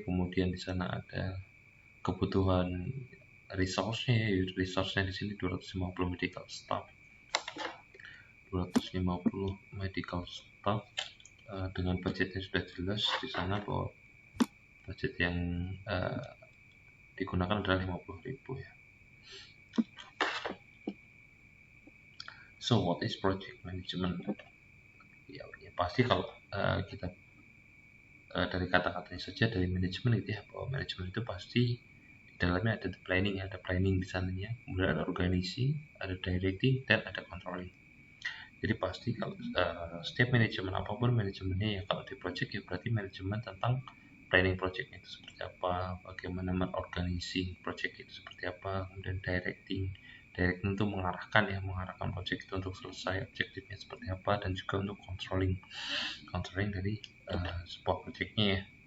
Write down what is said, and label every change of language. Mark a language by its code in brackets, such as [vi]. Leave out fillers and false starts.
[id] Kemudian di sana ada kebutuhan resource-nya di sini 250 medical staff. 250 medical staff dengan budgetnya sudah jelas di sana bahwa budget yang digunakan adalah 50.000 ya. [en] So what is project management? [id] Ya pasti kalau kita dari kata-katanya saja dari manajemen gitu ya, bahwa manajemen itu pasti di dalamnya ada planning di sananya, kemudian ada organisasi, ada directing, dan ada controlling. Jadi pasti kalau setiap manajemen apapun manajemennya ya, kalau di project ya berarti manajemen tentang planning project itu seperti apa, bagaimana mengorganisasi project itu seperti apa, kemudian directing itu mengarahkan project itu untuk selesai objektifnya seperti apa, dan juga untuk controlling dari sebuah projectnya ya.